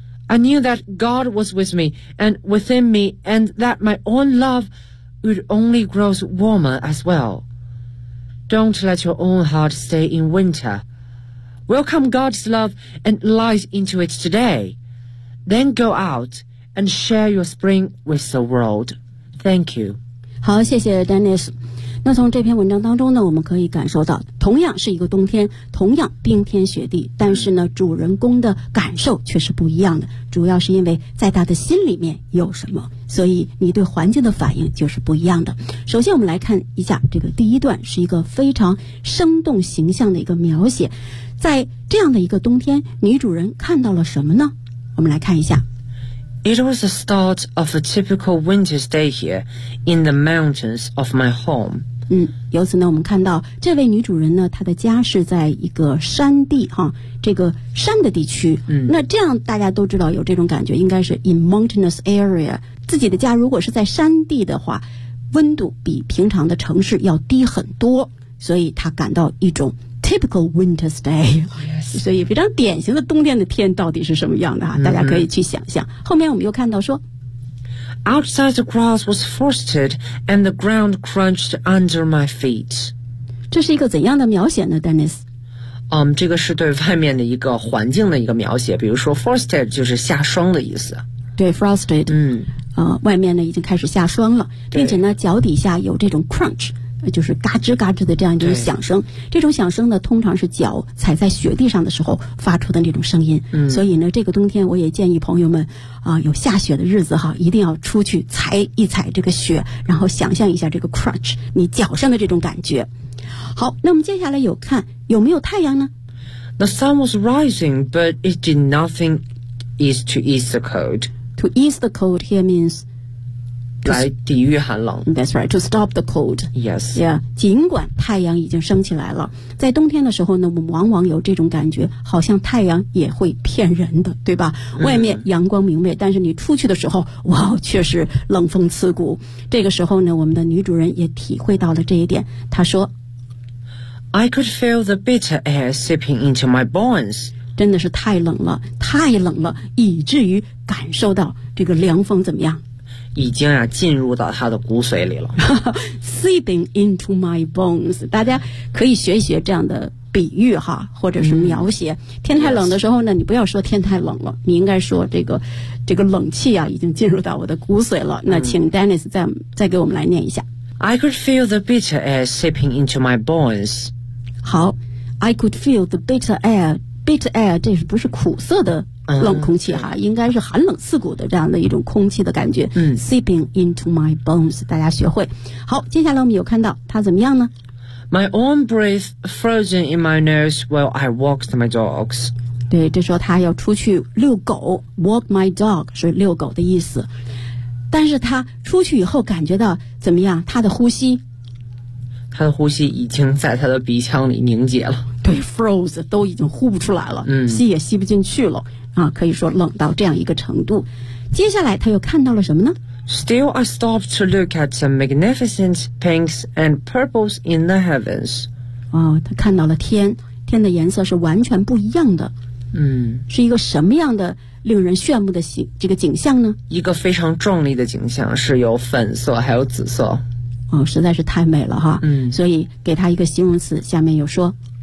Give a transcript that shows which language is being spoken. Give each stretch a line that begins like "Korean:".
English: I knew that God was with me and within me and that my own love would only grow warmer as well. Don't let your own heart stay in winter. Welcome God's love and light into it today. Then go out and share your spring with the world. Thank you.
Chinese: 好，谢谢 Dennis。那从这篇文章当中呢，我们可以感受到，同样是一个冬天，同样冰天雪地，但是呢，主人公的感受却是不一样的。主要是因为在他的心里面有什么，所以你对环境的反应就是不一样的。首先，我们来看一下这个第一段，是一个非常生动形象的一个描写。在这样的一个冬天，女主人看到了什么呢？我们来看一下。
English: It was the start of a typical winter's day here in the mountains of my home.
Chinese: 由此呢我们看到这位女主人呢她的家是在一个山地哈，这个山的地区。那这样大家都知道有这种感觉，应该是 in mountainous area。自己的家如果是在山地的话，温度比平常的城市要低很多，所以她感到一种 typical winter's day、
English: yes.
Chinese: 所以非常典型的冬天的天到底是什么样的、大家可以去想象。后面我们又看到说
English: Outside the grass was frosted and the ground crunched under my feet.
Chinese: 这是一个怎样的描写呢 Dennis? 这个是对外面的一个环境的一个描写，比如说 frosted 就是下霜的意思。对 frosted、外面呢已经开始下霜了，并且呢脚底下有这种 crunch 就是嘎吱嘎吱的这样一种响声，这种响声呢通常是脚踩在雪地上的时候发出的那种声音、嗯、所以呢这个冬天我也建议朋友们啊、有下雪的日子哈，一定要出去踩一踩这个雪，然后想象一下这个 crunch 你脚上的这种感觉。好，那我们接下来有看有没有太阳呢？
English: The sun was rising but it did nothing is to ease the cold. To ease the cold here means
Chinese: 来抵御寒冷。
English: That's right, to stop the cold. Yes.
Chinese: Yeah, 尽管太阳已经升起来了，在冬天的时候呢，我们往往有这种感觉，好像太阳也会骗人的，对吧？外面阳光明媚，但是你出去的时候，哇，确实冷风刺骨。这个时候呢，我们的女主人也体会到了这一点，她说
English: I could feel the bitter air seeping into my bones.
Chinese: 真的是太冷了，太冷了，以至于感受到这个凉风怎么样？已经啊进入到他的骨髓里了 seeping into my bones，大家可以学一学这样的比喻哈，或者是描写、嗯、天太冷的时候呢、
English: yes.
Chinese: 你不要说天太冷了，你应该说这个冷气啊已经进入到我的骨髓了、嗯、那请 Dennis 再给我们来念一下。
English: I could feel the bitter air seeping into my bones。
Chinese: 好， I could feel the bitter air。 Bitter air 这是不是苦涩的冷空气哈、嗯、应该是寒冷刺骨的这样的一种空气的感觉、嗯、 seeping into my bones，大家学会。好，接下来我们有看到它怎么样呢？
English: My own breath frozen in my nose while I walked my dogs。
Chinese: 对，这时候他要出去遛狗， walk my dog 是遛狗的意思，但是他出去以后感觉到怎么样？他的呼吸已经在他的鼻腔里凝结了，对， froze 都已经呼不出来了、嗯、吸也吸不进去了啊，可以说冷到这样一个程度。接下来他又看到了什么呢？
English: Still I stopped to look at some magnificent pinks and purples in the heavens。
Chinese: 哦，他看到了天，天的颜色是完全不一样的。嗯，是一个什么样的令人炫目的这个景象呢？一个非常壮丽的景象，是有粉色还有紫色。哦，实在是太美了哈。嗯，所以给他一个形容词，下面又说